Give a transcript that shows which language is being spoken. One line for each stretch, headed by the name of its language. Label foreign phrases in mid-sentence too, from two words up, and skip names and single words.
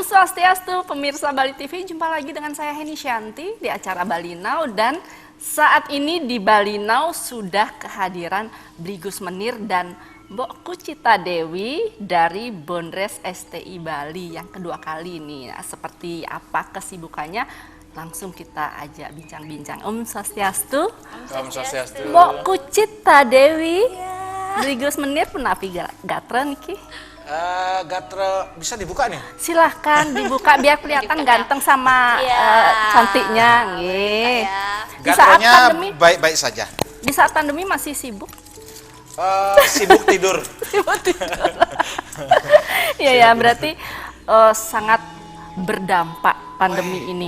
Indonesian: Swastiastu, pemirsa Bali TV, jumpa lagi dengan saya Heni Shanti di acara Bali Now, dan saat ini di Bali Now sudah kehadiran Brigus Menir dan Mbok Kucita Dewi dari Bondres STI Bali yang kedua kali ini. Nah, seperti apa kesibukannya? Langsung kita ajak bincang-bincang.
Balinese: Om Swastiastu. Om Swastiastu. Mbok Kucita Dewi, Brigus Menir penapi gatra niki.
Indonesian: Gatra bisa dibuka nih? Silahkan dibuka biar kelihatan ganteng sama cantiknya. Nggih. Di saat pandemi baik-baik saja. Di saat pandemi masih sibuk. Sibuk tidur. Sibuk tidur. Iya ya, berarti sangat berdampak pandemi ini.